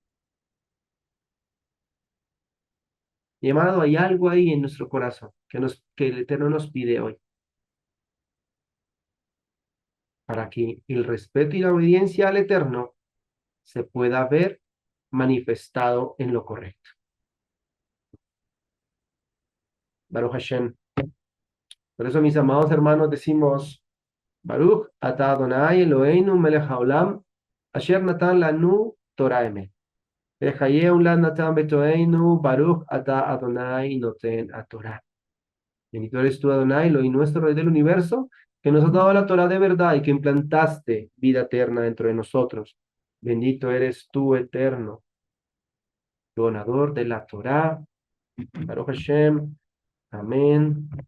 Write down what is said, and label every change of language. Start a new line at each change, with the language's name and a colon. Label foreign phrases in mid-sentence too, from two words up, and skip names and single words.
Spanish: Mi amado, hay algo ahí en nuestro corazón que el Eterno nos pide hoy, para que el respeto y la obediencia al Eterno se pueda ver manifestado en lo correcto.
Hebrew: ברוך השם.
Spanish: Por eso, mis amados hermanos, decimos,
Hebrew: ברוך אתה אדוני אלוהינו מלך העולם אשר נתן לנו תורת אמת. וחיי עולם נטע בתוכנו ברוך אתה אדוני נותן התורה.
Spanish: Bendito eres tú, Adonai, Elohim nuestro Rey del universo, que nos has dado la Torah de verdad y que implantaste vida eterna dentro de nosotros. Bendito eres tú, eterno, donador de la Torah.
Hebrew: ברוך השם.
Spanish: Amén. Amén.